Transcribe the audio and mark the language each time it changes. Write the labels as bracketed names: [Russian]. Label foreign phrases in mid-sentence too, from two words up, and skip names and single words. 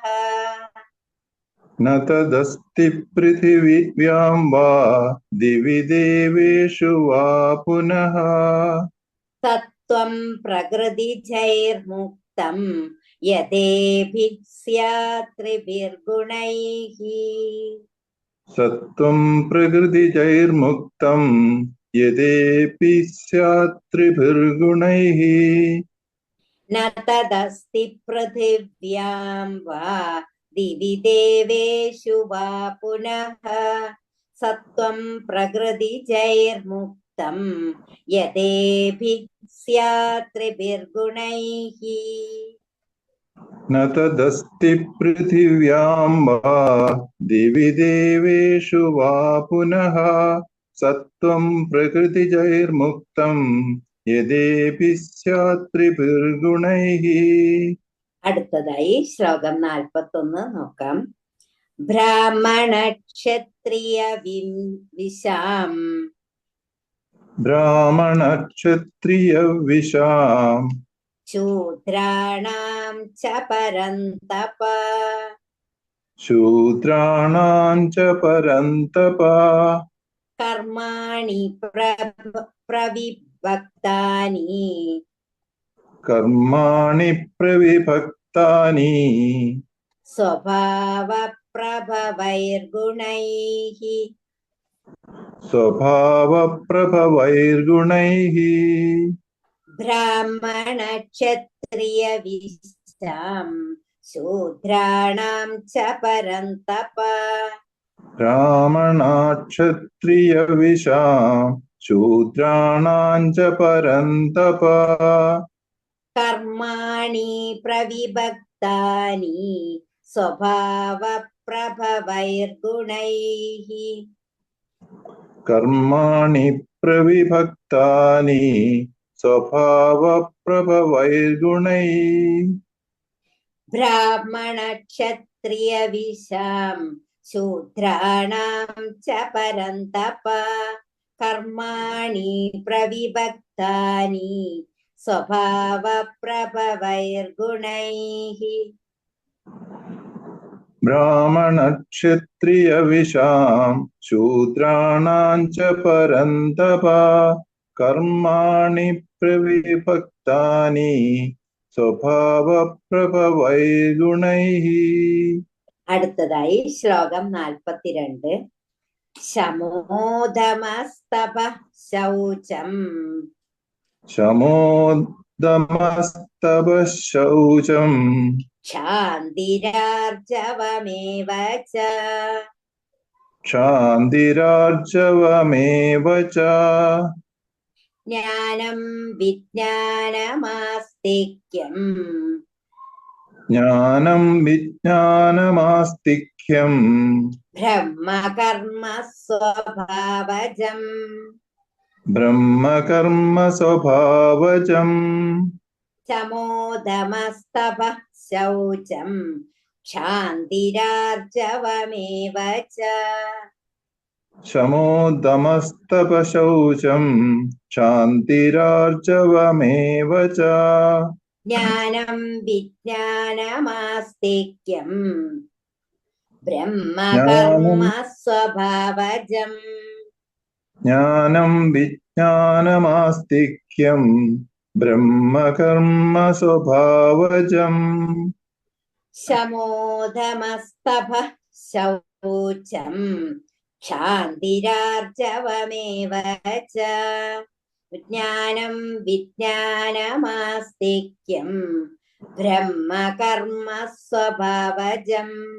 [Sanskrit] ന തദസ്തി പൃഥിവ്യാം വാ ദിവി ദേവേഷു വാ പുനഃ സത്വം പ്രകൃതിജൈർമുക്തം യദേഭിഃ സ്യാത് ത്രിഭിർഗുണൈഃ സത്വം പ്രകൃതിജൈർമുക്തം यदेऽपि स्यात् त्रिभिर्गुणैः न तदस्ति पृथिव्यां वा दिवि देवेषु वा पुनः सत्त्वं प्रकृतिजैर्मुक्तं यदेभिः स्यात् त्रिभिर्गुणैः न तदस्ति पृथिव्यां वा दिवि देवेषु वा पुनः सत्त्वं प्रकृतिजैर्मुक्तं यदेऽपि स्यात् त्रिभिर्गुणैः [Malayalam] അടുത്തതായി ശ്ലോകം 41 നോക്കാം. [Sanskrit] ബ്രാഹ്മണ ക്ഷത്രിയ വിശാം ब्राह्मणक्षत्रियविशां ശൂദ്രാണാം ച പരന്തപ शूद्राणां च परन्तप കർമാണി പ്രവിഭക്താനി कर्माणि प्रविभक्तानि സ്വഭാവപ്രഭവൈർഗുണൈഃ स्वभावप्रभवैर्गुणैः ബ്രാഹ്മണ ക്ഷത്രിയ വിശാം ശൂദ്രാണാം ച പരന്തപ ब्राह्मणाक्षत्रियविशां शूद्राणां च परन्तप കർമാണി പ്രവിഭക്താനി സ്വഭാവപ്രഭവൈർഗുണൈഃ कर्माणि प्रविभक्तानि स्वभावप्रभवैर्गुणैः ബ്രാഹ്മണ ക്ഷത്രിയ വിശാം ശൂദ്രാണാം ച പരന്തപ കർമാണി പ്രവിഭക്താനി സ്വഭാവപ്രഭവൈർഗുണൈഃ ब्राह्मणक्षत्रियविशां शूद्राणां च परन्तप कर्माणि प्रविभक्तानि स्वभावप्रभवैर्गुणैः [Malayalam] അടുത്തതായി ശ്ലോകം 42. [Sanskrit] ശമോദമസ്തപ ശൗചം शमोदमस्तपः शौचं ക്ഷാന്തിരാർജവമേവ ച क्षान्तिरार्जवमेव च ജ്ഞാനം വിജ്ഞാനമാസ്തിക്യം ज्ञानं विज्ञानमास्तिक्यं ബ്രഹ്മകർമ്മ സ്വഭാവജം ब्रह्मकर्मस्वभावजम् ശമോദമസ്തപ ശൗചം ക്ഷാന്തിരാർജവമേവ ച शमोदमस्तपशौचं शान्तिरार्जवमेव च ജ്ഞാനം വിജ്ഞാനമാസ്തിക്യം ബ്രഹ്മകർമ്മ സ്വഭാവജം ज्ञानं विज्ञानमास्तिक्यं ब्रह्मकर्मस्वभावजम् ശമോദമസ്തപ ശൗചം ക്ഷാന്തിരാർജവമേവ ച ജ്ഞാനം വിജ്ഞാനമാസ്തിക്യം ബ്രഹ്മകർമ്മ സ്വഭാവജം